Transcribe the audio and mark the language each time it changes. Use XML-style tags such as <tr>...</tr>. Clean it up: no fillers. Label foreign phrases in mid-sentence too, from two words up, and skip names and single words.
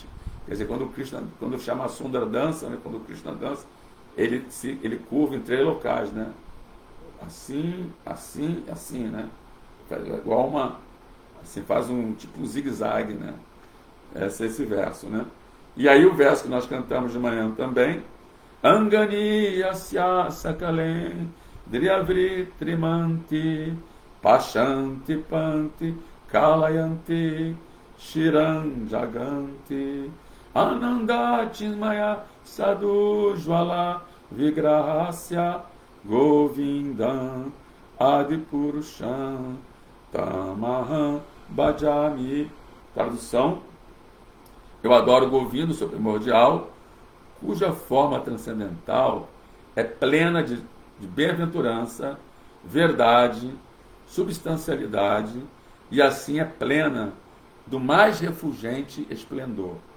<pt>Quer dizer, quando o Shamasundara dança, né, quando o Krishna dança, ele curva em 3 locais, né? Assim, assim, assim, né? Igual assim, faz um tipo zigue-zague, né? Esse verso, né? E aí o verso que nós cantamos de manhã também,</pt> <sa>Angani Yasya Sakalen Driyavri Trimanti Pashanti Panti Kalayanti Shiran Jaganti Ananda Chinmaya Sadhu Jwala Vigrahasya Govindam Adipurusham Tamaham Bhajami.</sa> <pt>Tradução: eu adoro Govinda, o seu primordial, cuja forma transcendental é plena de bem-aventurança, verdade, substancialidade, e assim é plena do mais refulgente esplendor.</pt>